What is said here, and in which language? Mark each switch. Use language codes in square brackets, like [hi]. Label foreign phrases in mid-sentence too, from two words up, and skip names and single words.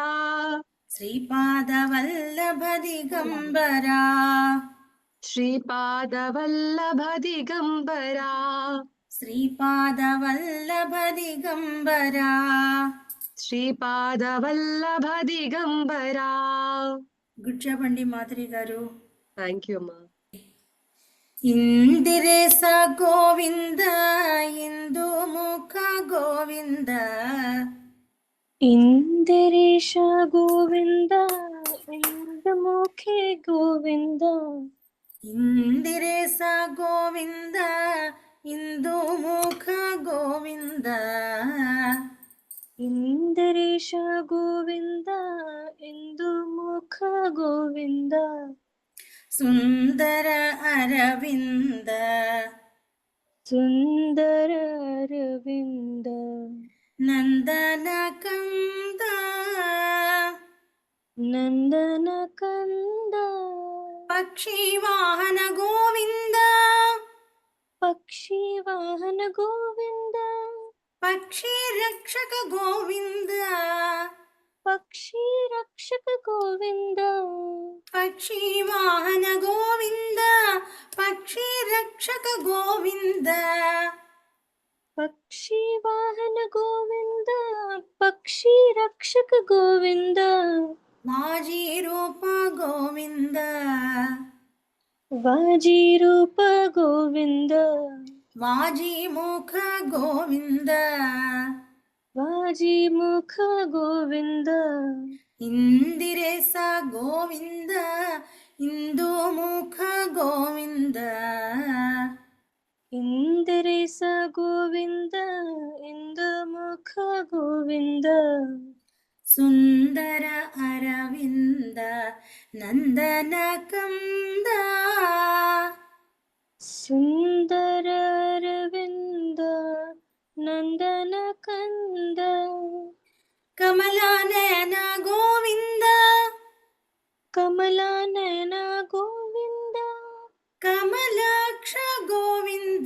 [sa] श्रीपादवल्लभ दिगंबरा श्रीपादवल्लभ दिगंबरा श्रीपादवल्लभ दिगंबरा श्रीपादवल्लभ दिगंबरा [en] good job [te] అండి మాధురి గారు. [en] thank you [te] అమ్మా. [sa] ఇందిరేస గోవింద ఇందు ముఖ గోవింద ಇಂದಿರೇಶ ಗೋವಿಂದ ಇಂದಮುಖಿ ಗೋವಿಂದ ఇందిరేస గోవింద ఇందు ముఖ గోవింద ಇಂದಿರೇಶ ಗೋವಿಂದ ಇಂದುಮುಖ ಗೋವಿಂದ సుందర అరవింద ಸುಂದರ ಅರವಿಂದ నందన కంద ನಂದನ ಕಂದ పక్షి వాహన గోవింద ಪಕ್ಷಿ ವಾಹನ ಗೋವಿಂದ పక్షి రక్షక గోవింద ಪಕ್ಷಿ ರಕ್ಷಕ ಗೋವಿಂದ పక్షి వాహన గోవింద పక్షి రక్షక గోవింద ಪಕ್ಷಿ ವಾಹನ ಗೋವಿಂದ ಪಕ್ಷಿ ರಕ್ಷಕ ಗೋವಿಂದ మాజీ రూప గోవింద ವಾಜಿ ರೂಪ ಗೋವಿಂದ వాజీ ముఖ గోవింద ವಾಜಿ ಮುಖ ಗೋವಿಂದ ఇందిరేస గోవింద ఇందు ముఖ గోవింద ಇಂದಿರೇಸ ಗೋವಿಂದ ಇಂದುಮುಖ ಗೋವಿಂದ సుందర అరవింద నందన కంద सुन्दर अरविन्द नन्दन कन्द ಕಮಲಾನಯನ ಗೋವಿಂದ कमलानयन गोविन्द ಕಮಲಾಕ್ಷ ಗೋವಿಂದ